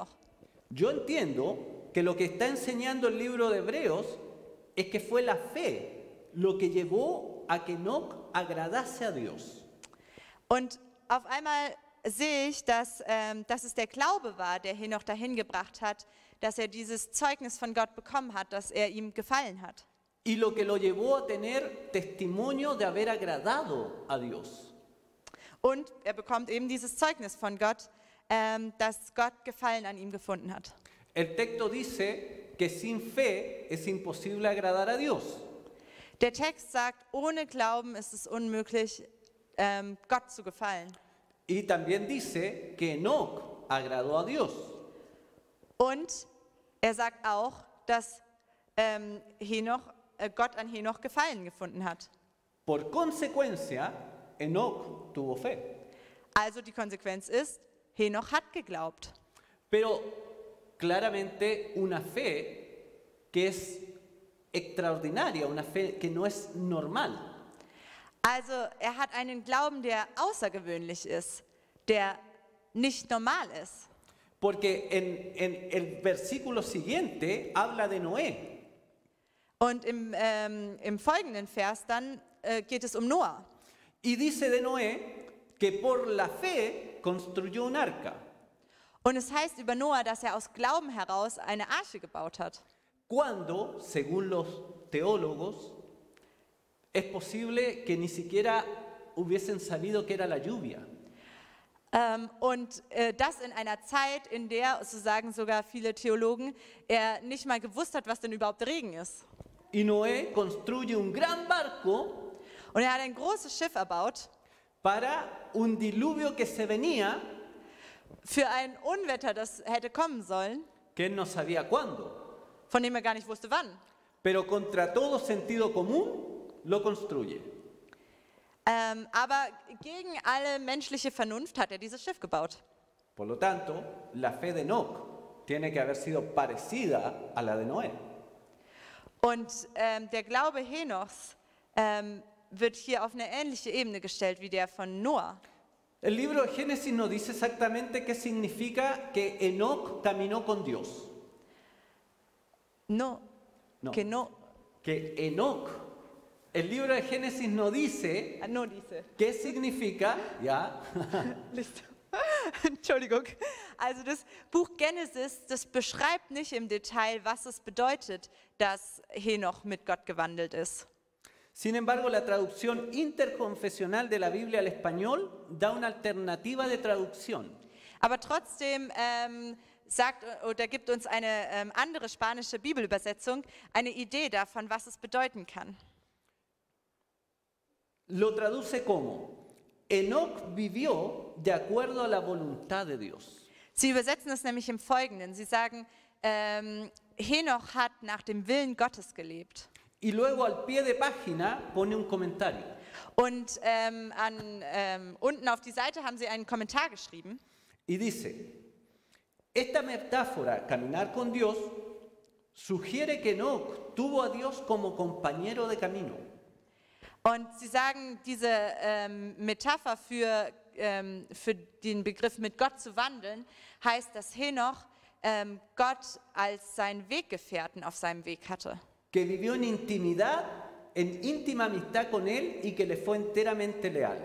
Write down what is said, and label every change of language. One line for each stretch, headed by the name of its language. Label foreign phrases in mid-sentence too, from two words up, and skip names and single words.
Spanish: Yo entiendo que lo que está enseñando el libro de Hebreos es que fue la fe lo que llevó a que Enoc agradase a Dios.
German: Und auf einmal sehe ich, dass es der Glaube war, der Henoch dahin gebracht hat, dass er dieses Zeugnis von Gott bekommen hat, dass er ihm gefallen hat.
Spanish: Y lo que lo llevó a tener testimonio de haber agradado a Dios.
German: Und er bekommt eben dieses Zeugnis von Gott, dass Gott Gefallen an ihm gefunden hat.
Spanish: El texto dice que sin fe es imposible agradar a Dios.
German: Der Text sagt, ohne Glauben ist es unmöglich, Gott zu gefallen.
Spanish: Y también dice que Enoc agradó a Dios.
German: Und er sagt auch, dass Gott an Henoch Gefallen gefunden hat.
Spanish: Por consecuencia, Enoc tuvo fe.
German: Also die Konsequenz ist, Henoch hat geglaubt.
Spanish: Pero claramente una fe que es extraordinaria, una fe que no es normal.
German: Also er hat einen Glauben, der außergewöhnlich ist, der nicht normal ist.
Spanish: Porque en el versículo siguiente habla de Noé.
German: Und im folgenden Vers dann geht es um Noah.
Spanish: Y dice de Noé que por la fe construyó un arca.
German: Und es heißt über Noah, dass er aus Glauben heraus eine Arche gebaut hat.
Spanish: Cuando, según los teólogos, es posible que ni siquiera hubiesen sabido que era la lluvia.
German: Und das in einer Zeit, in der, so sagen sogar viele Theologen, er nicht mal gewusst hat, was denn überhaupt Regen ist.
Spanish: Y Noé construye un gran barco
German: Und er hat ein großes Schiff erbaut
Spanish: para un diluvio que se venía,
German: für ein Unwetter, das hätte kommen sollen,
Spanish: que él no sabía cuándo.
German: von dem er gar nicht wusste, wann.
Spanish: Pero contra todo sentido común lo construye.
German: Aber gegen alle menschliche Vernunft hat er dieses Schiff gebaut.
Spanish: Por lo tanto, la fe de Enoc tiene que haber sido parecida a la de Noé.
German: Und der Glaube Henochs wird hier auf eine ähnliche Ebene gestellt wie der von Noah.
Spanish: El libro de Génesis nos dice exactamente qué significa que Enoc caminó con Dios. No. No. Que Enoc, el libro de Génesis no dice no dice. qué significa, ya, Listo.
German: Entschuldigung. Also das Buch Genesis, das beschreibt nicht im Detail, was es bedeutet, dass Henoch mit Gott gewandelt ist.
Spanish: Sin embargo, la traducción interconfesional de la Biblia al español da una alternativa de traducción.
German: Aber trotzdem sagt oder gibt uns eine andere spanische Bibelübersetzung eine Idee davon, was es bedeuten kann.
Spanish: Lo traduce como: Enoc vivió de acuerdo a la voluntad de Dios.
German: Sie übersetzen es nämlich im Folgenden. Sie sagen, Henoch hat nach dem Willen Gottes gelebt.
Spanish: Y luego al pie de página pone un comentario.
German: Und unten auf die Seite haben sie einen Kommentar geschrieben.
Spanish: Y dice: esta metáfora, caminar con Dios, sugiere que Enoc tuvo a Dios como compañero de camino.
German: Und sie sagen, diese Metapher für den Begriff mit Gott zu wandeln, heißt, dass Henoch Gott als seinen Weggefährten auf seinem Weg hatte.
Spanish: Que vivió en intimidad, en íntima amistad con él y que le fue enteramente leal.